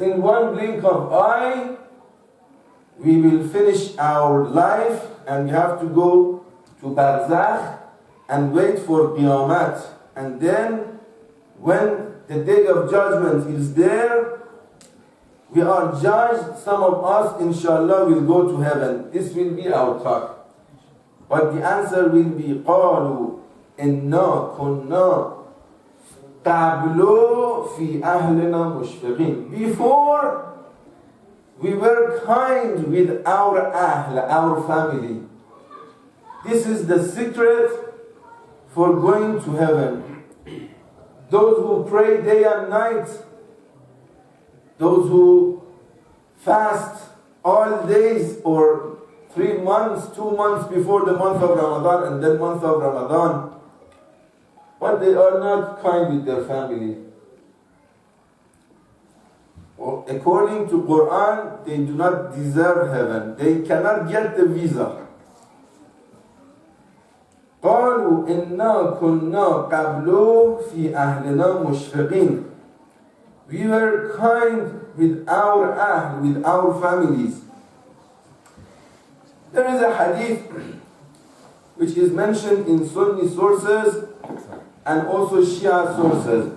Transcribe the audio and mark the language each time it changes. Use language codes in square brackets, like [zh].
[en] In one blink of eye, we will finish our life and we have to go to Barzakh and wait for Qiyamah. And then, when the day of judgment is there, we are judged. Some of us, inshallah, will go to heaven. This will be our talk. But the answer will be [ar] قالوا إنا كنا قبل في أهلنا مشفقين. [en] Before, we were kind with our ahl, our family. This is the secret for going to heaven. Those who pray day and night, those who fast all days or 3 months, 2 months before the month of Ramadan and then month of Ramadan, but they are not kind with their family. According to Quran, they do not deserve heaven. They cannot get the visa. [ar] قالوا إنا كنا قبل في أهلنا مشفقين. [en] We were kind with our ahl, with our families. There is a hadith which is mentioned in Sunni sources and also Shia sources.